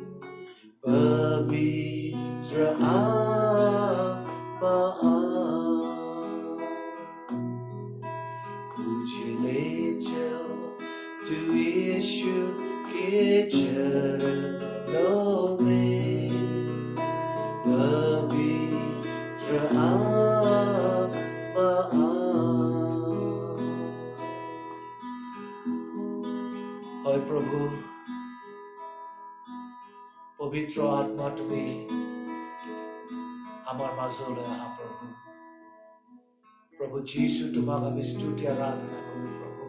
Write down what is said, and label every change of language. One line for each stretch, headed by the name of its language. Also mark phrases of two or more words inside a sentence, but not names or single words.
Hindi: पवित्र आत्मा, मुझे ले चल तू यीशु के चरणों में। पवित्र आत्मा,
Assamese: হয় প্ৰভু, পবিত্ৰ আত্মা তুমি আমাৰ মাজলৈ আহা প্ৰভু। প্ৰভু যীশু তোমাক আমি স্তুতি আৰাধনা কৰো প্ৰভু।